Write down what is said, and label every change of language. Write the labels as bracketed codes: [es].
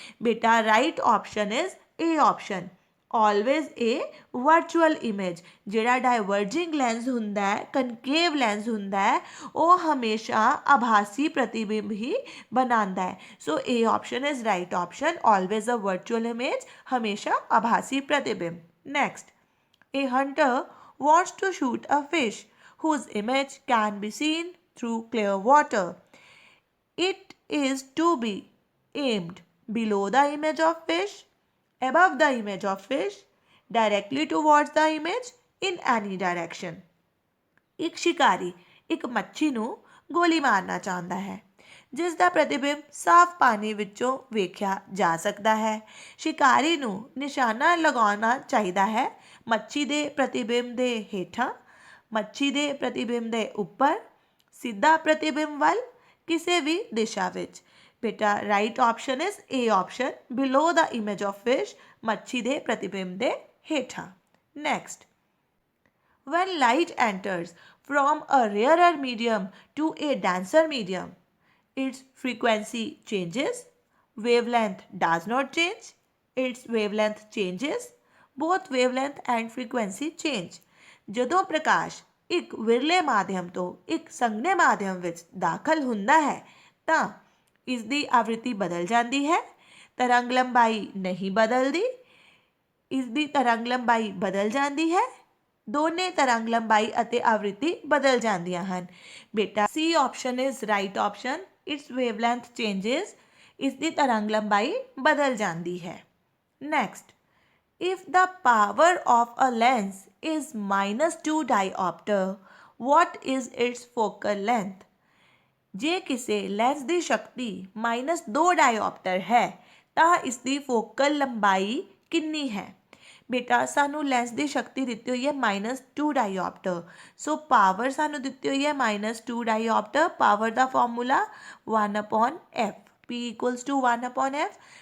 [en] ਬੇਟਾ right option is A option, always a virtual image. [pa] ਜਿਹੜਾ ਡਾਇਵਰਜਿੰਗ lens ਹੁੰਦਾ ਹੈ, ਕਨਕੇਵ ਲੈਂਸ ਹੁੰਦਾ ਹੈ, ਉਹ ਹਮੇਸ਼ਾ ਆਭਾਸੀ ਪ੍ਰਤੀਬਿੰਬ ਹੀ ਬਣਾਉਂਦਾ ਹੈ। [en] so A option is right option, always a virtual image, [pa] ਹਮੇਸ਼ਾ ਆਭਾਸੀ ਪ੍ਰਤੀਬਿੰਬ। [en] Next, a hunter wants to shoot a fish whose image can be seen through clear water. It is to be aimed below the image of fish, above the image of fish, directly towards the image, in any direction. [pa] ਇੱਕ ਸ਼ਿਕਾਰੀ ਇੱਕ ਮੱਛੀ ਨੂੰ ਗੋਲੀ ਮਾਰਨਾ ਚਾਹੁੰਦਾ ਹੈ ਜਿਸ ਦਾ ਪ੍ਰਤੀਬਿੰਬ ਸਾਫ਼ ਪਾਣੀ ਵਿੱਚੋਂ ਵੇਖਿਆ ਜਾ ਸਕਦਾ ਹੈ। ਸ਼ਿਕਾਰੀ ਨੂੰ ਨਿਸ਼ਾਨਾ ਲਗਾਉਣਾ ਚਾਹੀਦਾ ਹੈ ਮੱਛੀ ਦੇ ਪ੍ਰਤੀਬਿੰਬ ਦੇ ਹੇਠਾਂ, ਮੱਛੀ ਦੇ ਪ੍ਰਤੀਬਿੰਬ ਦੇ ਉੱਪਰ, ਸਿੱਧਾ ਪ੍ਰਤੀਬਿੰਬ ਵੱਲ, ਕਿਸੇ ਵੀ ਦਿਸ਼ਾ ਵਿੱਚ। [en] ਬੇਟਾ right option is A option, below the image of fish, [pa] ਮੱਛੀ ਦੇ ਪ੍ਰਤੀਬਿੰਬ ਦੇ ਹੇਠਾਂ। [en] Next, when light enters from a rarer medium to a denser medium, its frequency changes, wavelength does not change, its wavelength changes, both wavelength and frequency change। [pa] ਜਦੋਂ ਪ੍ਰਕਾਸ਼ ਇੱਕ ਵਿਰਲੇ ਮਾਧਿਅਮ ਤੋਂ ਇੱਕ ਸੰਘਣੇ ਮਾਧਿਅਮ ਵਿੱਚ ਦਾਖਲ ਹੁੰਦਾ ਹੈ ਤਾਂ ਇਸ ਦੀ ਆਵ੍ਰਿਤੀ ਬਦਲ ਜਾਂਦੀ ਹੈ। ਤਰੰਗ ਲੰਬਾਈ ਨਹੀਂ ਬਦਲਦੀ, ਇਸ ਦੀ ਤਰੰਗ ਲੰਬਾਈ ਬਦਲ ਜਾਂਦੀ ਹੈ। ਦੋਨੇ ਤਰੰਗ ਲੰਬਾਈ ਅਤੇ ਆਵ੍ਰਿਤੀ ਬਦਲ ਜਾਂਦੀਆਂ ਹਨ। [en] ਬੇਟਾ C option is right option, its wavelength changes, [pa] ਇਸ ਦੀ ਤਰੰਗ ਲੰਬਾਈ ਬਦਲ ਜਾਂਦੀ ਹੈ। [en] Next, if the power of a lens is -2 diopter, what is its focal length? [pa] ਜੇ ਕਿਸੇ ਲੈਂਸ ਦੀ ਸ਼ਕਤੀ -2 ਡਾਇਓਪਟਰ ਹੈ ਤਾਂ ਇਸ ਦੀ ਫੋਕਲ ਲੰਬਾਈ ਕਿੰਨੀ ਹੈ? ਬੇਟਾ ਸਾਨੂੰ ਲੈਂਸ ਦੀ ਸ਼ਕਤੀ ਦਿੱਤੀ ਹੋਈ ਹੈ -2 ਡਾਇਓਪਟਰ, ਸੋ ਪਾਵਰ ਸਾਨੂੰ ਦਿੱਤੀ ਹੋਈ ਹੈ -2 ਡਾਇਓਪਟਰ। ਪਾਵਰ ਦਾ ਫਾਰਮੂਲਾ 1/f, p = 1/f।